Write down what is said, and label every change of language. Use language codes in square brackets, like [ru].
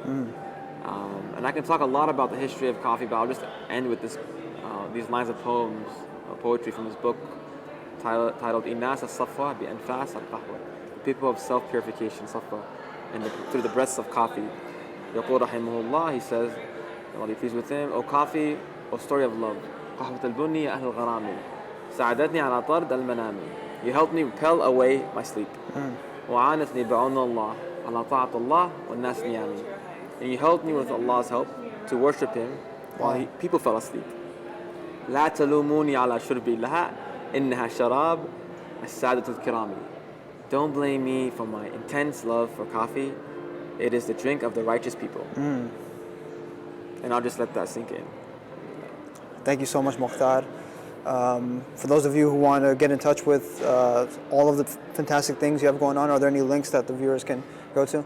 [en] And I can talk a lot about the history of coffee, but I'll just end with these lines of poetry from his book titled Inas al-Safwa bi Anfas al-Qahwa, the people of self-purification, Safwa, and through the breaths of coffee. [ar] Yaqul rahimahullah, [en] he says, Allah be pleased with him, O coffee, O story of love, [ar] قهوة البني يا أهل الغرام ساعدتني على طرد المنام. [en] You helped me repel away my sleep. [ar] وعانتني بعون الله على طاعة الله والناس نيامي. [en] And you helped me with Allah's help to worship Him while people fell asleep. [ar] لا تلوموني على شربي لها إنها شراب السادة الكرام. [en] Don't blame me for my intense love for coffee. It is the drink of the righteous people. And I'll just let that sink in. Thank you so much, Mukhtar. For those of you who want to get in touch with all of the fantastic things you have going on, are there any links that the viewers can go to?